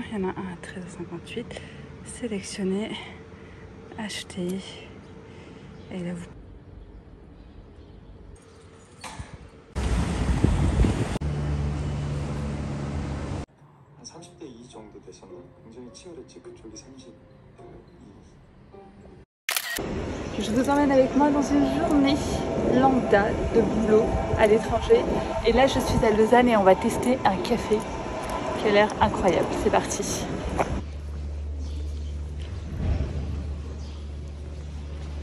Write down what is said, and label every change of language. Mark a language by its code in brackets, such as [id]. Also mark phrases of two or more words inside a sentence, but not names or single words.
[fr] Il y en a un à 13,58. Sélectionnez, achetez. Et là, vous... [ko] 한 30대 2 정도 돼서는 굉장히 치열했지. 그쪽이 32. [fr] Je vous emmène avec moi dans une journée lambda de boulot à l'étranger. Et là, je suis à Lausanne et on va tester un café qui a l'air incroyable. C'est parti.